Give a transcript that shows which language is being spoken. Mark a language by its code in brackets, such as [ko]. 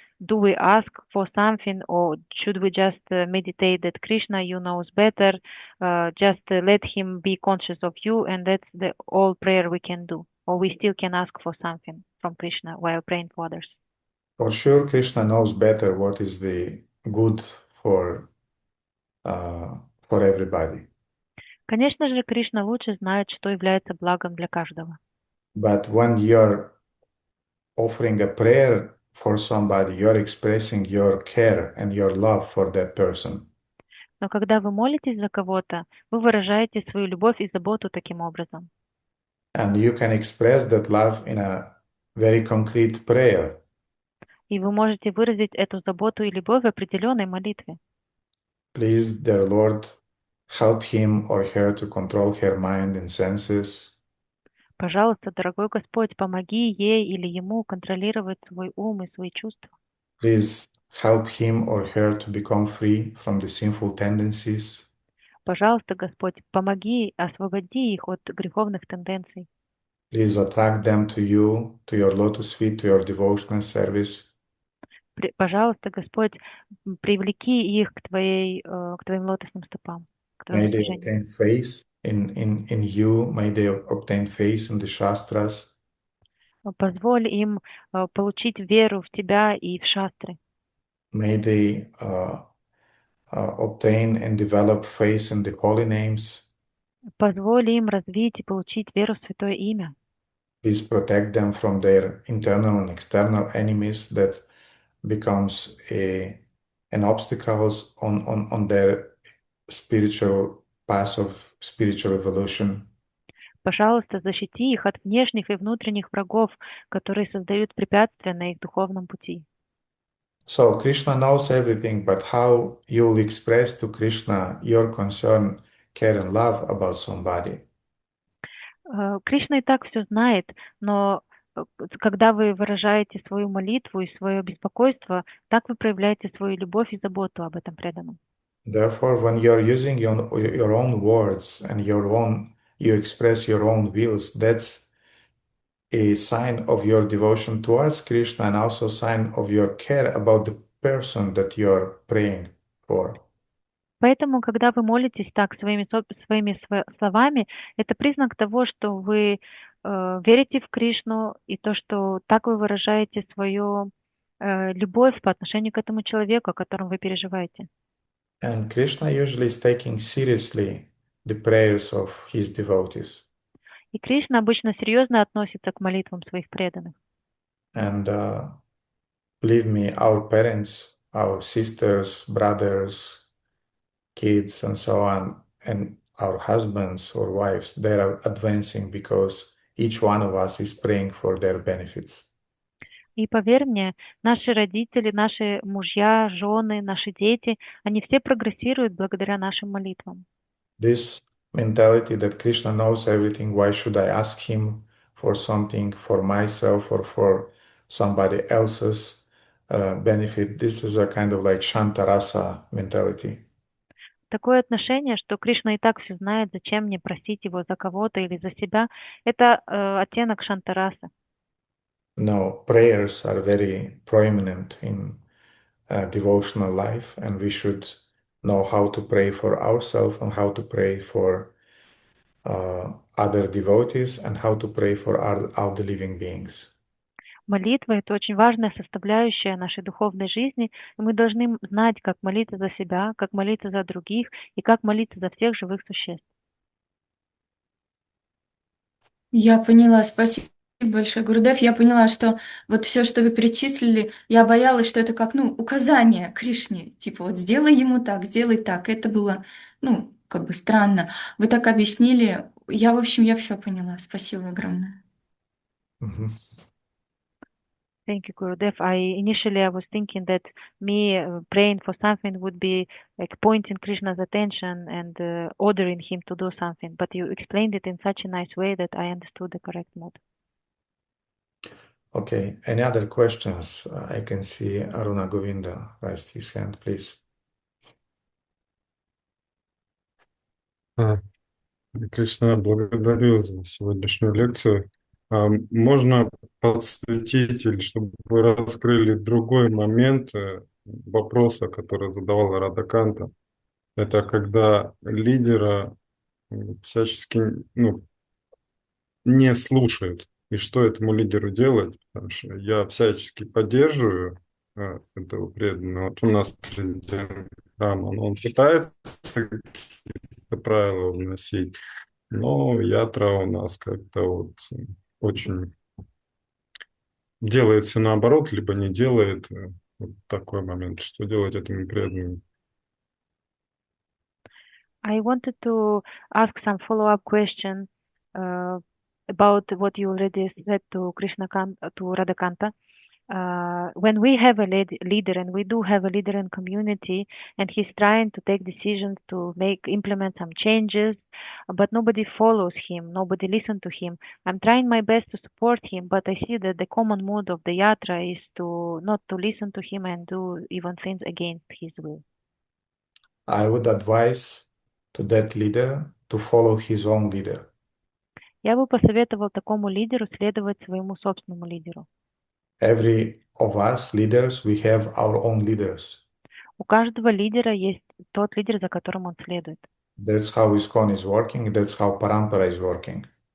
[en] Do we ask for something, or should we just meditate that Krishna, you knows better, just let him be conscious of you, and that's the all prayer we can do? Or we still can ask for something from Krishna while praying for others? For sure, Krishna knows better what is the good for everybody. [ru] Конечно же, Кришна лучше знает, что является благом для каждого. [en] But when you're offering a prayer for somebody, you're expressing your care and your love for that person. [ru] Но когда вы молитесь за кого-то, вы выражаете свою любовь и заботу таким образом. [en] And you can express that love in a very concrete prayer. [ru] И вы можете выразить эту заботу и любовь в определенной молитве. [en] Please, dear Lord, help him or her to control her mind and senses. [ru] Пожалуйста, дорогой Господь, помоги ей или ему контролировать свой ум и свои чувства. [en] Please help him or her to become free from the sinful tendencies. [ru] Пожалуйста, Господь, помоги, освободи их от греховных тенденций. [en] Please attract them to you, to your lotus feet, to your devotional service. [ru] Пожалуйста, Господь, привлеки их к твоим лотосным стопам, к твоему [en] May they [ru] служению. [en] obtain faith in you. May they obtain faith in the Shastras. [ru] Позволь им получить веру в Тебя и в шастры. [en] May they obtain and develop faith in the holy names. [ru] Позволь им развить и получить веру в Святое Имя. [en] Please protect them from their internal and external enemies that becomes a and obstacles on their spiritual path of spiritual evolution. [ru] Пожалуйста, защити их от внешних и внутренних врагов, которые создают препятствия на их духовном пути. [en] So Krishna knows everything, but how you will express to Krishna your concern, care and love about somebody? [ru] Кришна и так все знает, но когда вы выражаете свою молитву и свое беспокойство, так вы проявляете свою любовь и заботу об этом преданном. [en] Therefore, when you're using your own words and you express your own wills, that's a sign of your devotion towards Krishna and also a sign of your care about the person that you're praying for. [ru] Поэтому, когда вы молитесь так своими словами, это признак того, что вы верите в Кришну и то, что так вы выражаете свою любовь по отношению к этому человеку, о котором вы переживаете. [en] And Krishna usually is taking seriously the prayers of his devotees. [ru] И Кришна обычно серьезно относится к молитвам своих преданных. [en] And believe me, our parents, our sisters, brothers, kids, and so on, and our husbands or wives, they are advancing because each one of us is praying for their benefits. [ru] И поверь мне, наши родители, наши мужья, жены, наши дети, они все прогрессируют благодаря нашим молитвам. [en] This mentality that Krishna knows everything, why should I ask him for something for myself or for somebody else's benefit? This is a kind of like Shantarasa mentality. [ru] Такое отношение, что Кришна и так все знает, зачем мне просить его за кого-то или за себя, это оттенок Шантарасы. [en] No, prayers are very prominent in devotional life, and we should know how to pray for ourselves and how to pray for other devotees and how to pray for all the living beings. [ru] Молитва — это очень важная составляющая нашей духовной жизни, и мы должны знать, как молиться за себя, как молиться за других и как молиться за всех живых существ. Я поняла, спасибо большое, Гурудев. Я поняла, что вот все, что вы перечислили, я боялась, что это как, указание Кришне. Типа вот сделай ему так, сделай так. Это было, как бы странно. Вы так объяснили. В общем, я все поняла. Спасибо огромное. [en] Thank you, Gurudev. Initially I was thinking that me praying for something would be like pointing Krishna's attention and ordering him to do something, but you explained it in such a nice way that I understood the correct mode. Okay, any other questions? I can see Aruna Govinda raised his hand, please. [ru] Кришна, благодарю за сегодняшнюю лекцию. Можно подсветить или чтобы вы раскрыли другой момент вопроса, который задавала Радаканта. Это когда лидера всячески не слушают. И что этому лидеру делать? Потому что я всячески поддерживаю этого преданного. Вот у нас президент храма, он пытается какие-то правила вносить, но ятра у нас как-то вот очень делает все наоборот, либо не делает. Вот такой момент. Что делать этому преданному? [en] I wanted to ask some follow-up question about what you already said to to Radhakanta. When we have a leader, and we do have a leader in community, and he's trying to take decisions to implement some changes, but nobody follows him, nobody listens to him. I'm trying my best to support him, but I see that the common mood of the yatra is to not to listen to him and do even things against his will. I would advise to that leader to follow his own leader. [ru] Я бы посоветовал такому лидеру следовать своему собственному лидеру. [en] Every of us leaders, we have our own leaders. [ru] У каждого лидера есть тот лидер, за которым он следует. [en] That's how ISKCON is working. That's how Parampara is working.